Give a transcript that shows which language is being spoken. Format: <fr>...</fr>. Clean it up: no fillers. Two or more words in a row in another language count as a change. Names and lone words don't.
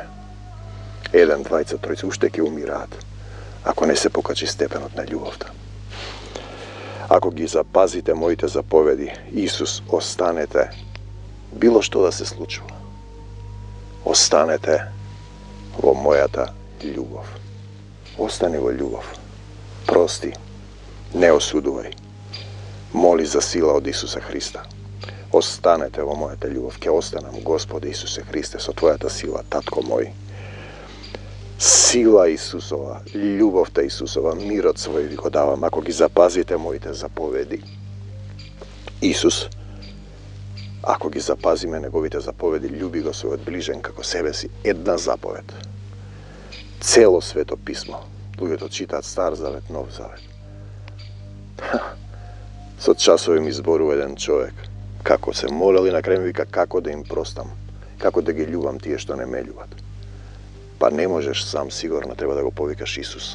<mk>Еден, двајца, тројца, уште ќе умираат, ако не се покачи степенот на љубовта. Ако ги запазите моите заповеди, Исус, останете, било што да се случува. Останете во мојата љубов. Остани во љубов. Прости. Не осудувај. Моли за сила од Исуса Христа. Останете во моја та љубов. Ќе останам, Господе Исусе Христе, со твоја та сила, Татко мој. Сила Исусова, љубов та Исусова, мир од свој ви го давам. Ако ги запазите моите заповеди. Исус, ако ги запазиме неговите заповеди, љуби го свој од ближен како себе си. Една заповед. Цelo Свето писмо. Луѓето читаат Стар Завет, Нов Завет. Со часови ми зборува еден човек. Како се молел и на крај ми вика како да им простам. Како да ги љубам тие што не ме љубат. Па не можеш сам, сигурно треба да го повикаш Исус.</mk>